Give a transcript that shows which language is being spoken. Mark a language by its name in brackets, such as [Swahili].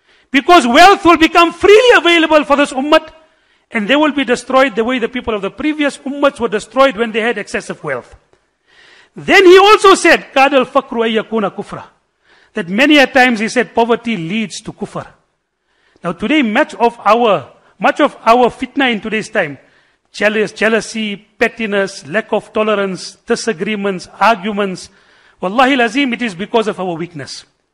[English] Because wealth will become freely available for this ummah, and they will be destroyed the way the people of the previous ummahs were destroyed when they had excessive wealth. Then he also said, [Arabic] كَادَ الْفَقْرُ أَن يَكُونَ كُفْرًا. [English] That many a times he said poverty leads to kufr. Now today much of our Much of our fitna in today's time, jealousy, pettiness, lack of tolerance, disagreements, arguments, [Arabic] wallahi lazim, [English] it is because of our weakness.